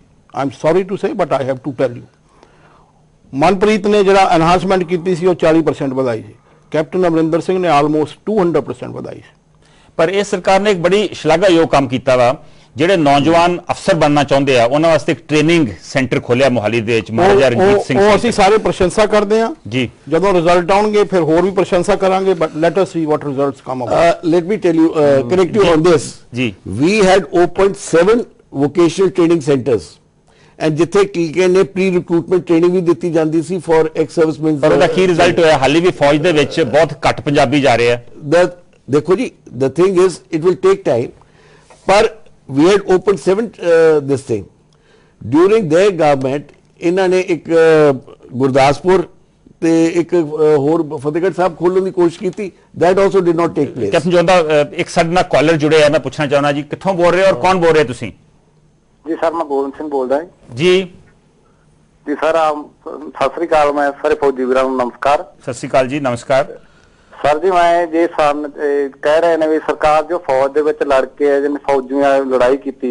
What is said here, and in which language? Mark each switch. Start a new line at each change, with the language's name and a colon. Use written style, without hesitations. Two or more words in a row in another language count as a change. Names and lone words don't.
English: I am sorry to say but I have to tell you,
Punjabi: ਮਨਪ੍ਰੀਤ ਨੇ ਜਿਹੜਾ ਐਨਹਾਂਸਮੈਂਟ ਕੀਤੀ ਸੀ ਉਹ 40% ਵਧਾਈ ਸੀ, ਕੈਪਟਨ ਅਮਰਿੰਦਰ ਸਿੰਘ ਨੇ ਆਲਮੋਸਟ 200% ਵਧਾਈ ਸੀ। ਪਰ ਇਹ ਸਰਕਾਰ ਨੇ ਇੱਕ ਬੜੀ ਸ਼ਲਾਘਾਯੋਗ ਕੰਮ ਕੀਤਾ ਵਾ, ਜਿਹੜੇ ਨੌਜਵਾਨ ਅਫਸਰ ਬਣਨਾ ਚਾਹੁੰਦੇ ਆ ਉਹਨਾਂ ਵਾਸਤੇ ਇੱਕ ਟ੍ਰੇਨਿੰਗ ਸੈਂਟਰ ਖੋਲਿਆ ਮੋਹਾਲੀ ਦੇ ਵਿੱਚ, ਮਹਾਰਾਜਾ ਰਣਜੀਤ ਸਿੰਘ ਉਹ ਅਸੀਂ ਸਾਰੇ ਪ੍ਰਸ਼ੰਸਾ ਕਰਦੇ ਹਾਂ ਜੀ। ਜਦੋਂ ਰਿਜ਼ਲਟ ਆਉਣਗੇ ਫਿਰ ਹੋਰ ਵੀ ਪ੍ਰਸ਼ੰਸਾ ਕਰਾਂਗੇ,
English: but let us see what results come about. Let me tell you, correct you on this.
Punjabi: ਜੀ
English: We had opened 7 vocational training centers, and
Punjabi: ਜਿੱਥੇ ਕੀ ਕਹਿੰਦੇ
English: pre recruitment training
Punjabi: ਵੀ ਦਿੱਤੀ ਜਾਂਦੀ ਸੀ
English: for ex-servicemen।
Punjabi: ਪਰ ਉਹਦਾ ਕੀ ਰਿਜ਼ਲਟ ਹੋਇਆ? ਹਾਲੇ ਵੀ ਫੌਜ ਦੇ ਵਿੱਚ ਬਹੁਤ ਘੱਟ ਪੰਜਾਬੀ ਜਾ ਰਹੇ ਆ। ਦੇਖੋ ਜੀ,
English: the thing is it will take time, ਪਰ we had opened 7 this thing during their government।
Punjabi: ਇਹਨਾਂ ਨੇ ਇੱਕ ਗੁਰਦਾਸਪੁਰ ਤੇ ਇੱਕ ਹੋਰ ਫਤਿਹਗੜ੍ਹ ਸਾਹਿਬ ਖੋਲਣ ਦੀ ਕੋਸ਼ਿਸ਼ ਕੀਤੀ,
English: that also did not take place।
Punjabi: ਕੈਪਟਨ ਜੋਂਦਾ ਇੱਕ ਸਾਡੇ ਨਾਲ ਕਾਲਰ ਜੁੜੇ ਆ, ਮੈਂ ਪੁੱਛਣਾ ਚਾਹੁੰਦਾ ਜੀ ਕਿੱਥੋਂ ਬੋਲ ਰਹੇ ਹੋ ਔਰ ਕੌਣ ਬੋਲ ਰਹੇ ਤੁਸੀਂ? ਜੀ ਸਰ ਮੈਂ ਗੋਬਿੰਦ ਸਿੰਘ ਬੋਲਦਾ ਜੀ ਜੀ ਸਰ ਸਤਿ ਸ੍ਰੀ ਅਕਾਲ, ਮੈਂ ਸਾਰੇ ਫੌਜੀ ਵੀਰਾਂ ਨੂੰ ਨਮਸਕਾਰ। ਸਤਿ ਸ਼੍ਰੀ ਅਕਾਲ ਜੀ, ਨਮਸਕਾਰ ਸਰ ਜੀ ਮੈਂ ਜੇ ਕਹਿ ਰਹੇ ਨੇ ਵੀ ਸਰਕਾਰ ਜੋ ਫੌਜ ਦੇ ਵਿੱਚ ਲੜ ਕੇ ਜਿਹਨੇ ਫੌਜੀਆਂ ਲੜਾਈ ਕੀਤੀ